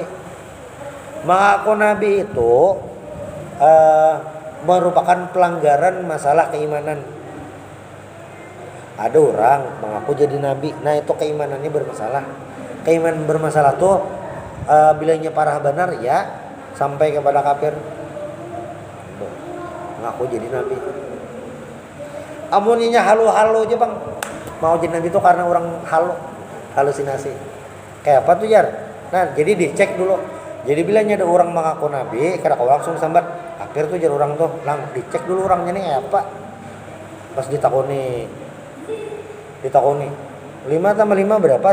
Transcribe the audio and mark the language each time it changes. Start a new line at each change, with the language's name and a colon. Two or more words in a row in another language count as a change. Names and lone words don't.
Indonesian: Mengaku Nabi itu merupakan pelanggaran masalah keimanan. Ada orang mengaku jadi Nabi.
Banjar: Nah itu keimanannya bermasalah. Keimanan bermasalah tuh bilanya parah benar ya sampai kepada kafir.
Indonesian: Mengaku jadi Nabi.
Banjar: Amuninya halu-halu aja bang.
Indonesian: Mau jadi Nabi itu karena orang halusinasi.
Banjar: Kayak apa tuh Jar? Nah jadi dicek dulu. Jadi bilanya ada orang mengaku Nabi, kada kau langsung sambat kafir tuh Jar orang tuh. Lang dicek dulu orangnya nih kayak apa. Pas ditakoni 5 tambah 5 berapa?